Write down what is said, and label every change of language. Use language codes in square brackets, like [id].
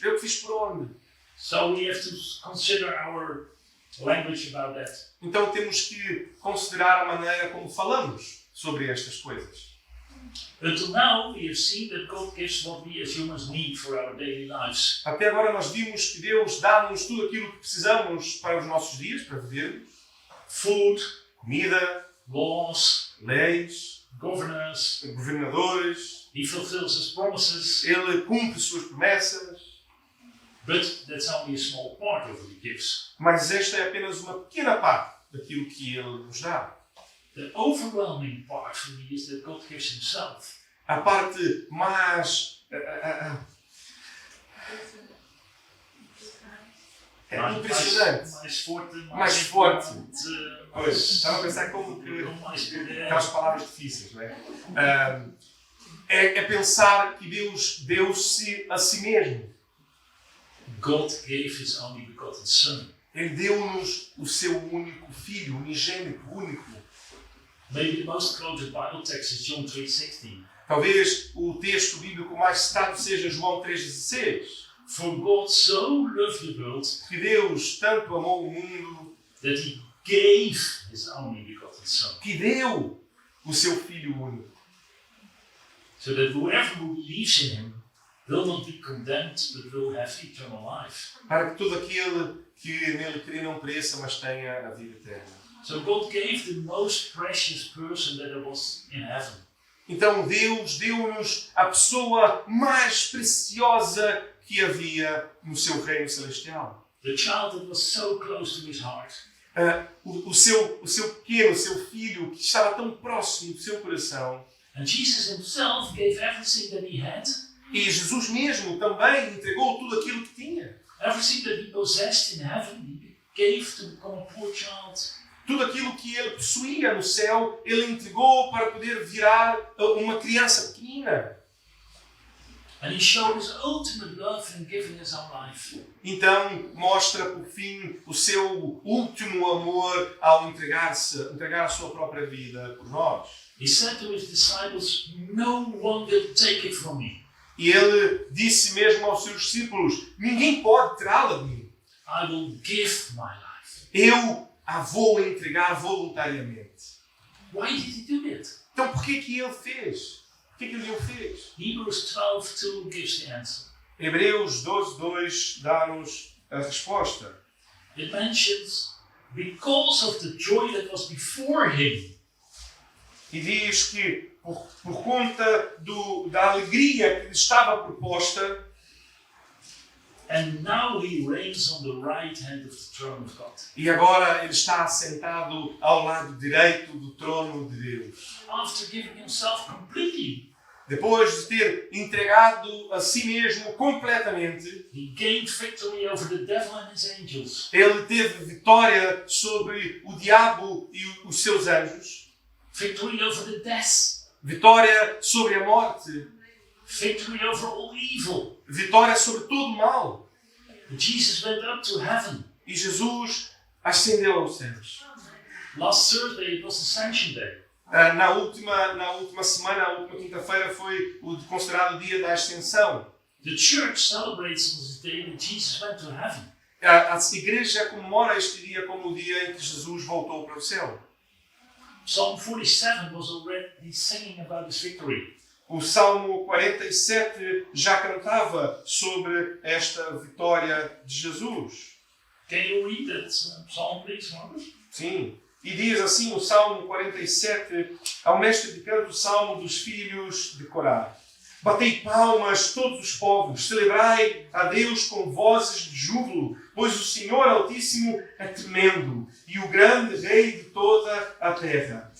[pt] Eu que fiz por onde? [en] So we have to consider our language about that. [pt] Então temos que considerar a maneira como falamos sobre estas coisas. [en] Until now, we have seen that God gives what we as humans need for our daily lives. [pt] Até agora nós vimos que Deus dá-nos tudo aquilo que precisamos para os nossos dias, para vivermos. [en] Food, [pt] Comida, [en] laws, [pt] leis, [en] governors. [pt] governadores. [en] He fulfills His promises. [pt] Ele cumpre suas promessas. [en] But that's only a small part of what He gives. [pt] Mas esta é apenas uma pequena parte daquilo que Ele nos dá. [en] The overwhelming part for me is that God gives Himself. [pt] A parte mais impressionante. Mais forte. Pois, estava a pensar como que aquelas palavras difíceis, não é? É pensar que Deus deu-se a si mesmo. [en] God gave His only begotten Son. [pt] Ele deu-nos o seu único filho, unigênito, único. [en] Maybe the most quoted Bible text is John 3:16. [pt] Talvez o texto bíblico mais citado seja João 3,16. [en] For God so loved the world [pt] Que Deus tanto amou o mundo [en] that He gave His only begotten Son, [pt] que deu o seu filho único. [en] so that whoever believes in Him will not be condemned, but will have eternal life. [pt] Para que todo aquele que nele crê não pereça, mas tenha a vida eterna. [en] So God gave the most precious person that there was in heaven. [pt] Então Deus deu-nos a pessoa mais preciosa que havia no seu reino celestial. [en] The child that was so close to His heart. [pt] O seu pequeno, o seu filho, que estava tão próximo do seu coração. [en] And Jesus Himself gave everything that He had. [pt] E Jesus mesmo também entregou tudo aquilo que tinha. [en] Everything that He possessed in heaven, He gave to become a poor child. [pt] Tudo aquilo que ele possuía no céu, ele entregou para poder virar uma criança pequenina. [en] And He showed His ultimate love in giving His own life. [pt] Então mostra por fim o seu último amor ao entregar a sua própria vida por nós. [en] He said to His disciples, "No one will take it from me. [pt] E ele disse mesmo aos seus discípulos: ninguém pode tirá-la de mim. [en] I will give my life." [pt] Eu a vou entregar voluntariamente. [en] Why did He do it? [pt] Então porquê que ele fez? Porquê que ele o fez? [en] Hebrews 12:2 gives the answer. [pt] Hebreus 12:2 dá-nos a resposta. [en] It mentions, because of the joy that was before Him. [pt] E diz que por conta da alegria que lhe estava proposta. [en] And now he reigns on the right hand of the throne of God. [pt] E agora ele está assentado ao lado direito do trono de Deus. [en] After giving himself completely, [pt] Depois de ter entregado a si mesmo completamente, [en] he gained victory over the devil and his angels. [pt] ele teve vitória sobre o diabo e os seus anjos. [en] Victory over the death. [pt] Vitória sobre a morte. [en] Victory over all evil. [pt] Vitória sobre todo o mal. [en] Jesus went up to heaven. [pt] E Jesus ascendeu aos céus. [en] Last Thursday it was Ascension Day. [pt] Na última semana, a última quinta-feira, foi considerado o dia da Ascensão. [en] The church celebrates this day that Jesus went to heaven. [pt] A igreja comemora este dia como o dia em que Jesus voltou para o céu. [en] Psalm 47 was already singing about his victory. [pt] O Salmo 47 já cantava sobre esta vitória de Jesus. [en] Can you read that psalm, please, Marcus? [pt] Sim. E diz assim o Salmo 47, ao mestre de canto, o Salmo dos filhos de Corá. Batei palmas todos os povos, celebrai a Deus com vozes de júbilo, pois o Senhor Altíssimo é tremendo e o grande Rei de toda a terra.